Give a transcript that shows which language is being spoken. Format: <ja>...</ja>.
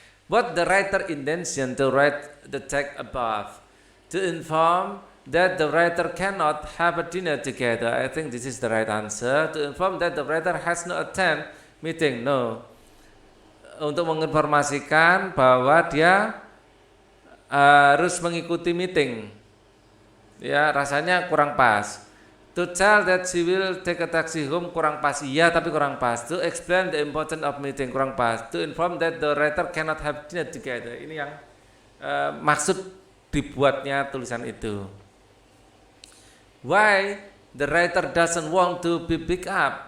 <en>What the writer intention to write the text above? To inform that the writer cannot have a dinner together. I think this is the right answer. To inform that the writer has no attend meeting. No.</en> <id>Untuk menginformasikan bahwa dia harus mengikuti meeting. Ya, rasanya kurang pas.</id> <en>To tell that she will take a taxi home</en> <id>kurang pas. Iya, tapi kurang pas.</id> <en>To explain the importance of meeting</en> <id>kurang pas.</id> <en>To inform that the writer cannot have dinner together.</en> <id>Ini yang maksud dibuatnya tulisan itu.</id> <en>Why the writer doesn't want to be picked up?</en>